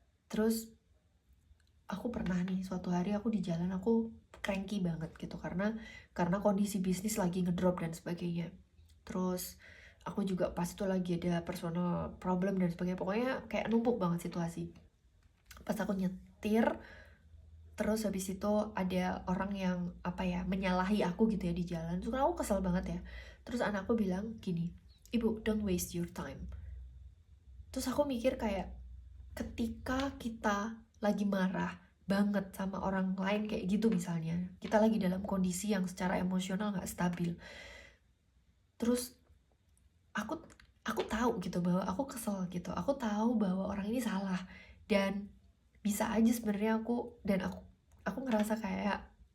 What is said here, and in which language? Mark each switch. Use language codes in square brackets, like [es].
[id] Terus aku pernah nih, suatu hari aku di jalan aku cranky banget gitu, karena kondisi bisnis lagi ngedrop dan sebagainya. Terus aku juga pas itu lagi ada personal problem dan sebagainya, pokoknya kayak numpuk banget situasi. Pas aku nyetir, terus habis itu ada orang yang menyalahi aku gitu ya di jalan. Terus aku kesel banget ya. Terus anakku bilang gini, [en] "Ibu, don't waste your time." [id] Terus aku mikir kayak, ketika kita lagi marah banget sama orang lain kayak gitu, misalnya kita lagi dalam kondisi yang secara emosional gak stabil, terus aku tahu gitu bahwa aku kesel gitu, aku tahu bahwa orang ini salah, dan bisa aja sebenarnya aku ngerasa kayak